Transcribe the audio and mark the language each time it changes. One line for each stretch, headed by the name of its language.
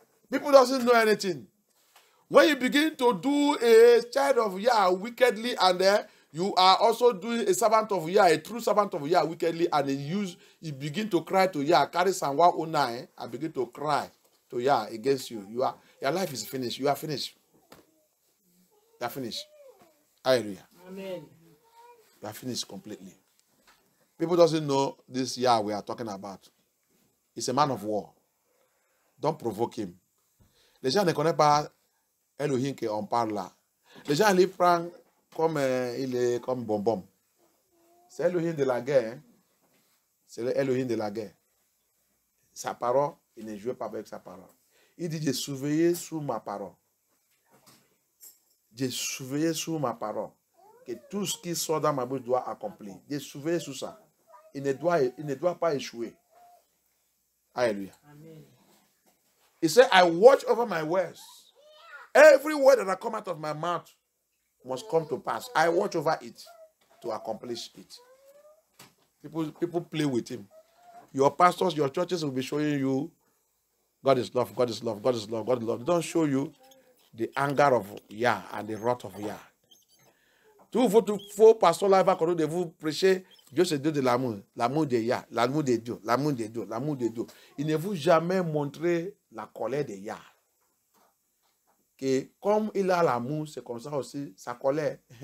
English: People doesn't know anything. When you begin to do a child of Yah wickedly, and then you are also doing a servant of Yah, a true servant of Yah wickedly, and then you begin to cry to Yah, carry Psalm 109, and begin to cry to Yah against you. Your life is finished. You are finished. You are finished. Hallelujah. Amen. You are finished completely. People doesn't know this Yah we are talking about. He's a man of war. Don't provoke him.
French: Les gens ne connaissent pas Elohim qu'on parle là. Les gens les prennent comme il est comme bonbon. C'est Elohim de la guerre. Hein? C'est l'Elohim de la guerre. Sa parole, il ne joue pas avec sa parole. Il dit, j'ai surveillé sur ma parole. J'ai surveillé sur ma parole. Que tout ce qui sort dans ma bouche doit accomplir. J'ai surveillé sur ça. Il ne doit pas échouer. Alléluia. Amen.
English: He said, I watch over my words. Every word that come out of my mouth must come to pass. I watch over it to accomplish it. People play with him. Your pastors, your churches will be showing you God is love, God is love, God is love, God is love. They don't show you the anger of Yah and the wrath of Yah.
French: Tout vos pasteurs là, quand vous prêchez, Dieu c'est Dieu de l'amour, l'amour de Yah, l'amour de Dieu, l'amour de Dieu, l'amour de Dieu. Il ne vous jamais montré la colère de Yah. Que comme il a l'amour, c'est comme ça aussi, sa colère.